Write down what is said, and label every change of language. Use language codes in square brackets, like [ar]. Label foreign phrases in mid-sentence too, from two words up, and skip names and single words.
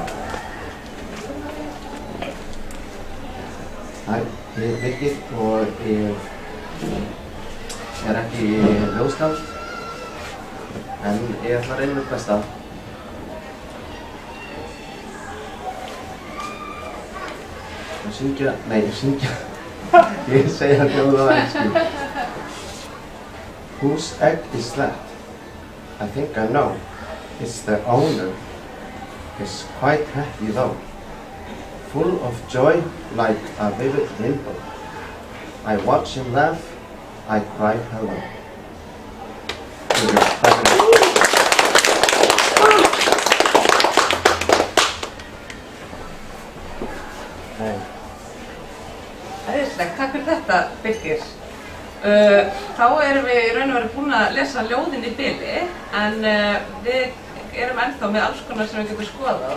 [is] Hæ, ég Birgir og ég ekki ljóðskáld, en ég ætla að reyna mitt besta. Syngja, ég segja ljóð á ensku. [en] Whose egg is that? I think I know. It's the owner. He's quite happy though. Full of joy like a vivid dimple. I watch him laugh, I cry hello. [is] Æðislegt, takk fyrir þetta, Birgir. Þá erum við í raun og veru búin að lesa ljóðin í bili, en við erum ennþá með alls konar sem við getum skoðað.